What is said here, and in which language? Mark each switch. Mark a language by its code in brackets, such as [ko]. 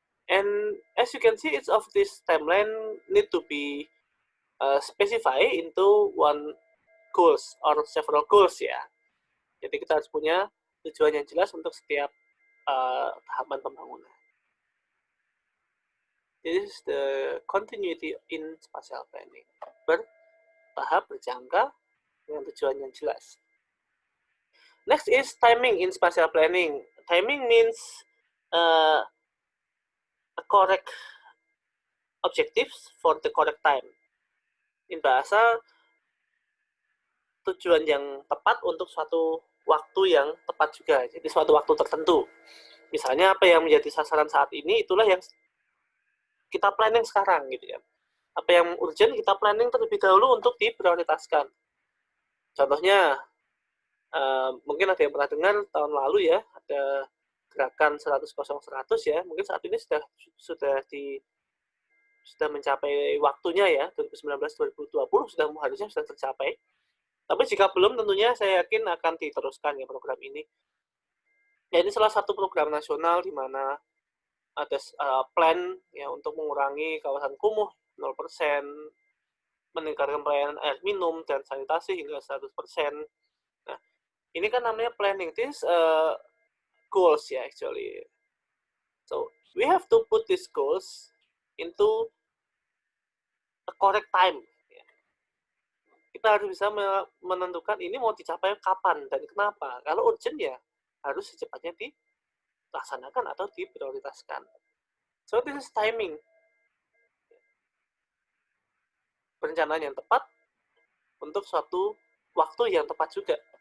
[en] And as you can see, each of this timeline need to be specify into one goals or several goals ya. [id] Jadi kita harus punya tujuan yang jelas untuk setiap tahapan pembangunan. [en] This is the continuity in spatial planning. [id] Bertahap, berjangka, dengan tujuan yang jelas. [en] Next is timing in spatial planning. Timing means a correct objectives for the correct time. In bahasa, [id] tujuan yang tepat untuk suatu waktu yang tepat juga. Jadi suatu waktu tertentu. Misalnya apa yang menjadi sasaran saat ini, itulah yang kita planning sekarang gitu ya. Apa yang urgent kita planning terlebih dahulu untuk diprioritaskan. Contohnya, mungkin ada yang pernah dengar tahun lalu ya, ada gerakan 100-100 ya, mungkin saat ini sudah mencapai waktunya ya, 2019-2020 harusnya sudah tercapai. Tapi jika belum, tentunya saya yakin akan diteruskan ya program ini. Ya, ini salah satu program nasional di mana ada plan ya untuk mengurangi kawasan kumuh 0%, meningkatkan pelayanan air minum dan sanitasi hingga 100%. Nah, ini kan namanya planning. [en] This goals ya actually. So, we have to put these goals into a correct time. [id] Kita harus bisa menentukan ini mau dicapai kapan dan kenapa. Kalau urgent ya harus secepatnya dilaksanakan atau diprioritaskan. [en] So, this is timing. [id] Perencanaan yang tepat untuk suatu waktu yang tepat juga.